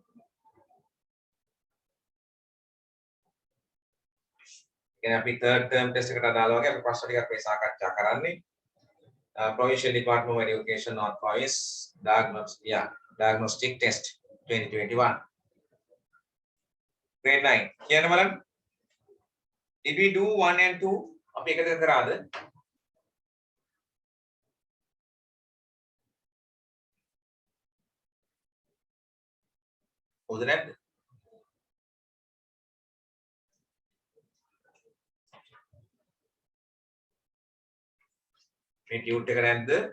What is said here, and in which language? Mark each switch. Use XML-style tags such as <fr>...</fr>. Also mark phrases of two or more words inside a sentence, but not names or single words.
<si>කියන්නේ අපි</si> <en>third term test</en> <si>එකට අදාළ වගේ අපි ප්‍රශ්න ටිකක් මේ සාකච්ඡා කරන්නේ.</si> <en>Provincial Department of Education North Province diagnostic test 2021. Grade 9.</en> <si>කියන්න බලන්න.</si> <en>Did we do 1 and 2?</en> <si>අපි එකද කරාද? හොඳ නැද්ද? මේ ටියුට් එක නැද්ද?</si>